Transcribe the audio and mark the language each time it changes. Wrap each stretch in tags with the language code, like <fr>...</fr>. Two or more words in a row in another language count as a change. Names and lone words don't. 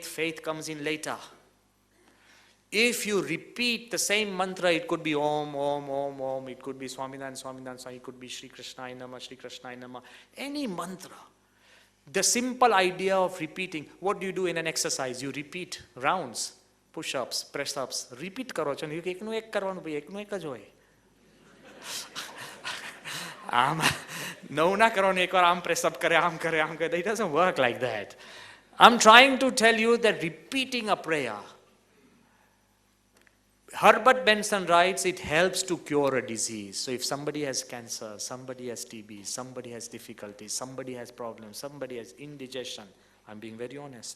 <en>Faith comes in later. If you repeat the same mantra, it could be Om, Om, Om, Om. It could be Swaminathan, Swaminathan, Swami. It could be</en> <sa>श्री कृष्णाय नमः, श्री कृष्णाय नमः.</sa> <en>Any mantra. The simple idea of repeating. What do you do in an exercise? You repeat rounds, push-ups, press-ups.</en> <gu>Repeat karo છો ને એકનું એક કરવાનું ભાઈ એકનું એક જ હોય. આમ નવું ના કરવાનું એકવાર આમ</gu> <en>press up</en> <gu>કરે આમ કરે આમ કરે.</gu> <en>It doesn't work like that. I'm trying to tell you that repeating a prayer, Herbert Benson writes, it helps to cure a disease. So if somebody has cancer, somebody has TB, somebody has difficulties, somebody has problems, somebody has indigestion, I'm being very honest.</en>